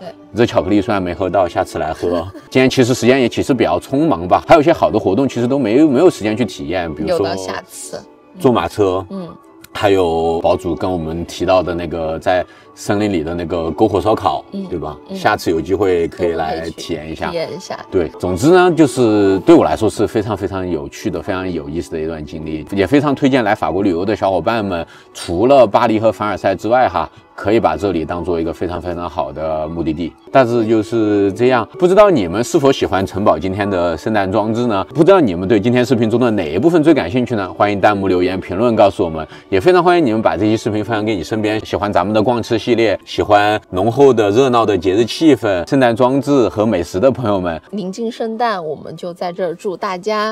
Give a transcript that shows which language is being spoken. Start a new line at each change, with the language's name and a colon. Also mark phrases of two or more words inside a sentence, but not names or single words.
Chinese: 熱巧克力雖然沒喝到，下次來喝。今天其實時間也其實比較匆忙吧，還有一些好的活動其實都沒有時間去體驗，比如說下次坐馬車，還有堡主跟我們提到的那個在森林裡的那個篝火燒烤，對吧？下次有機會可以來體驗一下。對，總之呢，就是對我來說是非常非常有趣的、非常有意思的一段經歷，也非常推薦來法國旅遊的小伙伴們，除了巴黎和凡爾賽之外哈，可以把這裡當做一個非常非常好的目的地。大致就是這樣，不知道你們是否喜歡城堡今天的聖誕裝置呢？不知道你們對今天視頻中的哪一部分最感興趣呢？歡迎彈幕留言評論告訴我們，也非常歡迎你們把這期視頻分享給你身邊喜歡咱們的逛吃系列、喜歡濃厚的熱鬧的節日氣氛、聖誕裝置和美食的朋友們。臨近聖誕，我們就在這兒祝大家